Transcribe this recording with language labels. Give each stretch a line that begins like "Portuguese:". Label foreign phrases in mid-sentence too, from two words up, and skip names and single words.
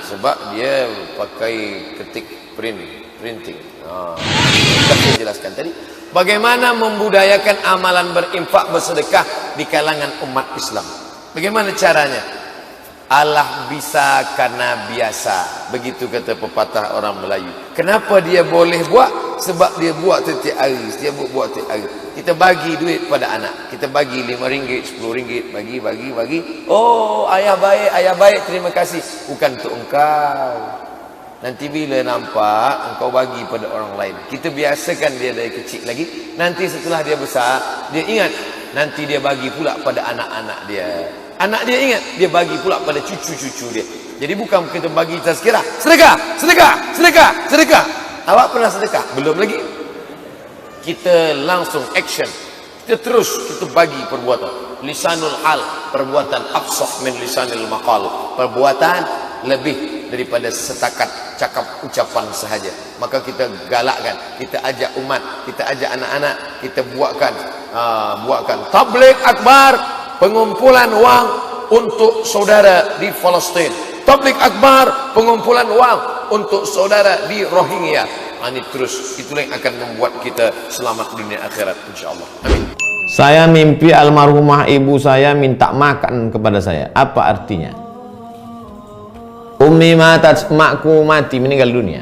Malay: Sebab dia pakai ketik printing. Sudah saya jelaskan tadi. Bagaimana membudayakan amalan berinfak bersedekah di kalangan umat Islam? Bagaimana caranya? Allah bisa karena biasa. Begitu kata pepatah orang Melayu. Kenapa dia boleh buat? Sebab dia buat setiap hari. Dia buat setiap hari. Kita bagi duit pada anak. Kita bagi RM5, RM10. Bagi. Oh, ayah baik, terima kasih. Bukan untuk engkau. Nanti bila nampak, engkau bagi pada orang lain. Kita biasakan dia dari kecil lagi. Nanti setelah dia besar, dia ingat. Nanti dia bagi pula pada anak-anak dia. Anak dia ingat, dia bagi pula pada cucu-cucu dia. Jadi bukan kita bagi tazkirah, sedekah. Awak pernah sedekah? Belum lagi. Kita langsung action. Kita terus kita bagi perbuatan.
Arabic: لسان الحال, perbuatan أفصح من لسان المقال.
Malay: Perbuatan lebih daripada setakat cakap ucapan sahaja. Maka kita galakkan, kita ajak umat, kita ajak anak-anak, kita buatkan tabligh akbar, pengumpulan wang untuk saudara di Palestin. Tabligh akbar, pengumpulan wang untuk saudara di Rohingya. Ini terus, itulah yang akan membuat kita selamat dunia akhirat, insyaAllah. Amin. Saya mimpi almarhumah ibu saya minta makan kepada saya. Apa artinya?
Arabic: أمي ماتت,
Malay: makku mati, meninggal dunia.